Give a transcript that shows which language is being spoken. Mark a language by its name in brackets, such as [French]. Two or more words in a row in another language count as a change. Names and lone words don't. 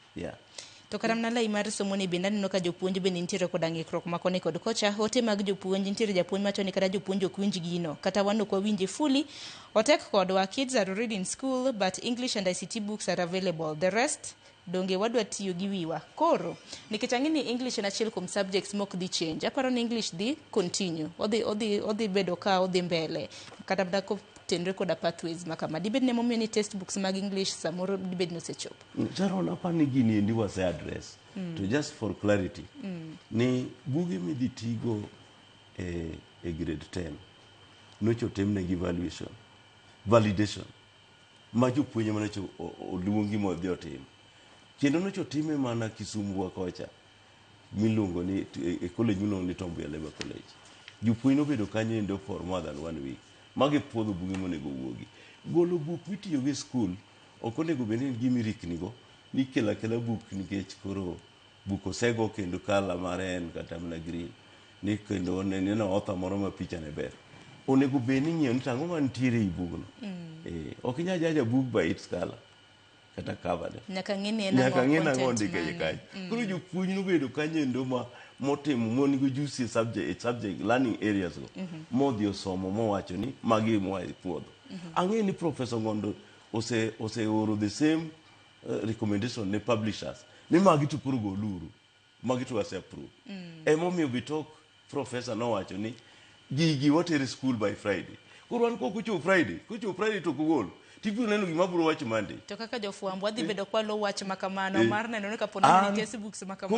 [English] Yeah. [Luo (Kenya and Tanzania)] To kata mana lai mar somo ni bende aneno ka jopuonj bende nitiere koda ng'ikruok ma koni kod kocha. Ote mag jopuonj nitiere japuonj macho ni kata jopuonj ok winj gino kata wan ok wawinje fully. Otek kodwa [English] kids are already in school but English and ICT books are available. The rest [Luo (Kenya and Tanzania)] donge wadwa tiyo gi wiwa. Koro nikech ang'e ni English en achiel kuom subjects mok dhi change. Aparo ni English dhi continue. Odhi bedo ka odhi mbele. Kata mana tenre koda pathways makama. Dibed ne momiyo ni textbooks mag English samoro dibed no sechopo. Sharon, apani gini endi wase address. [English] To just for clarity. [Luo (Kenya and Tanzania)] Ni buge midhi tigo e grade 10. Nocho temnegi validation. Ma jopuonje manocho oluongi modhi otim. Kendo nocho time mana Kisumu kocha. Miluongo ni e college miluongo ni Tom Mboya Labour College. Jopuonje nobedo kanyo endo [English] for more than 1 week. [Luo (Kenya and Tanzania)] Magi puodho buge monego wuogi. Golo buk mitiyo gi school ok onego bed ni gimi riknigo ni kela buk nikech koro buk osego kendo kala mare en kata mana green ni kendo neno author moro ma picha ne ber. Onego bed ni ng'iyo ni tang'o mantiere i bugno. Ok inya jaja [English] book by its color [Luo (Kenya and Tanzania)] kata cover ne. Nyaka ng'e na ndike kanyo. Koro jopuonj nobedo kanyo endo motimo monigo [English] juicy subject learning areas [Luo (Kenya and Tanzania)] go. Modhi osomo mowacho ni magi moa e puodho. Ang'e ni Professor Ngondo oro [English] the same recommendation [Luo (Kenya and Tanzania)] ne publishers. Ni magi to kuro goluru. Magi to wase approve. Emomiyo bitok professor nowacho ni gigi watere [English] school by Friday. [Luo (Kenya and Tanzania)] Koro an kocho Friday to kugol. Tibiro neno gima biro wacho Monday. To kaka jofuambo adhi bedo kwalo wach makamano mar neno ni kaponi ni textbooks makamano.